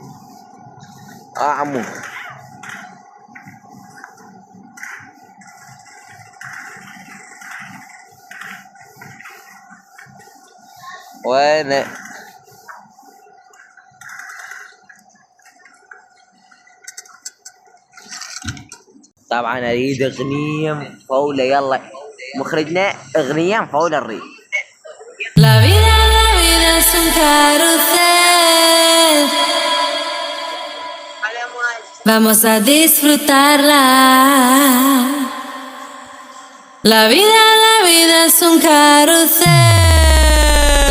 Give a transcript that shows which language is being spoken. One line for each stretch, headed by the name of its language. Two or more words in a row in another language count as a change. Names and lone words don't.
Arabic: عمو وين طبعا اريد اغنية مفولة. يلا مخرجنا اغنية مفولة نريد.
Spanish: La vida es un carrusel. Vamos a disfrutarla. La vida es un carrusel.